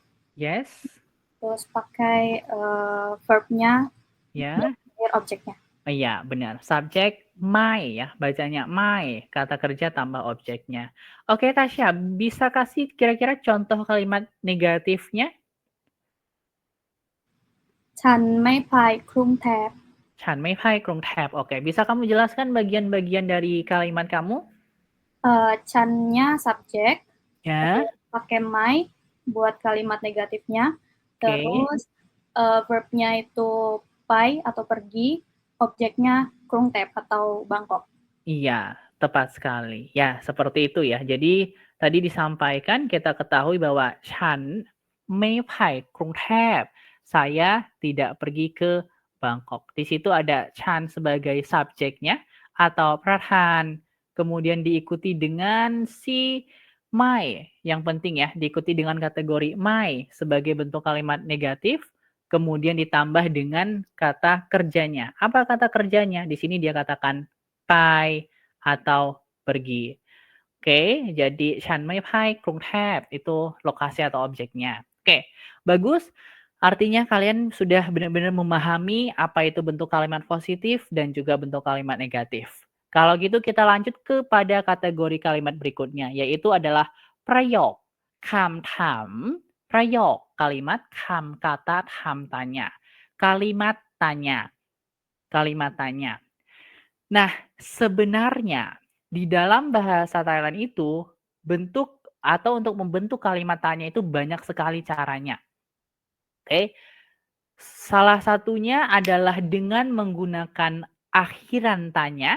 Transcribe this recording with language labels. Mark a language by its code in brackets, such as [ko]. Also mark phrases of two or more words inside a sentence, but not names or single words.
[id] yes, terus pakai verbnya, ya, biar objeknya. Oh iya, benar. Subjek my ya, bacanya my, kata kerja tambah objeknya. Oke, Tasya, bisa kasih kira-kira contoh kalimat negatifnya? [th] ฉันไม่พายคลุมแถบ ฉันไม่พ่ายกรงแถบ. [id] Oke, bisa kamu jelaskan bagian-bagian dari kalimat kamu? Channya subjek, Ya, pakai my buat kalimat negatifnya. oke. Terus verbnya itu pai atau pergi, objeknya Krungthep atau Bangkok. Iya, tepat sekali. Ya, seperti itu ya. Jadi tadi disampaikan kita ketahui bahwa [th] ฉันไม่ไปกรุงเทพ [id] saya tidak pergi ke Bangkok. Di situ ada ฉัน sebagai subjeknya atau pradhan, kemudian diikuti dengan si my. Yang penting ya, diikuti dengan kategori my sebagai bentuk kalimat negatif, kemudian ditambah dengan kata kerjanya. Apa kata kerjanya? Di sini dia katakan ไป atau pergi. Oke, jadi [th] ฉันไม่ไปกรุงเทพ [id] itu lokasi atau objeknya. Oke, bagus. Artinya kalian sudah benar-benar memahami apa itu bentuk kalimat positif dan juga bentuk kalimat negatif. Kalau gitu kita lanjut kepada kategori kalimat berikutnya, yaitu adalah [th] ประโยค คำถาม ประโยค [id] kalimat คำ kata ถาม tanya. Kalimat tanya. Kalimat tanya. Nah, sebenarnya di dalam bahasa Thailand itu bentuk atau untuk membentuk kalimat tanya itu banyak sekali caranya. Oke. Salah satunya adalah dengan menggunakan akhiran tanya.